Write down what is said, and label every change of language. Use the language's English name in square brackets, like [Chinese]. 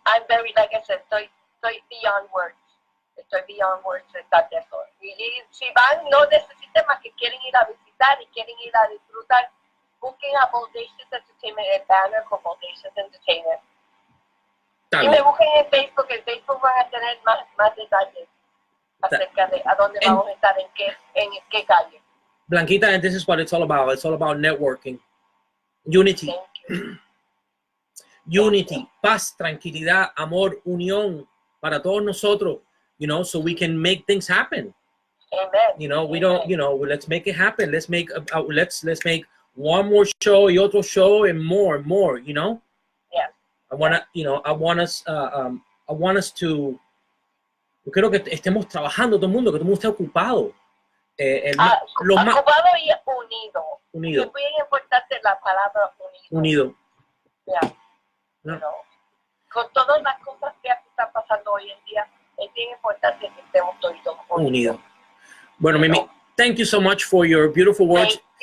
[English] I'm very, like I said, estoy beyond words. [Spanish] Estoy beyond words de estar de eso. Y si van, no necesiten más que quieren ir a visitar y quieren ir a disfrutar, busquen a Bodacious Entertainment, el banner con Bodacious Entertainment. Y me busquen en Facebook van a tener más detalles acerca de a dónde vamos a estar, en qué calle. [English] Blanquita, and this is what it's all about. It's all about networking. Unity. Thank you. [Spanish] Unity, paz, tranquilidad, amor, unión para todos nosotros, you know, so we can make things happen. [English] Amen. You know, we don't, you know, let's make it happen. Let's make one more show, y otro show, and more, you know. Yeah. [Spanish] I want us to, yo quiero que estemos trabajando todo el mundo, que todo el mundo esté ocupado. Ocupado y unido. Unido. Es bien importante la palabra unido. [English] Yeah. [Spanish] No. You know, con todas las cosas que están pasando hoy en día, es bien importante que estemos todos unidos. [English] Bueno, Mimi, thank you so much for your beautiful words.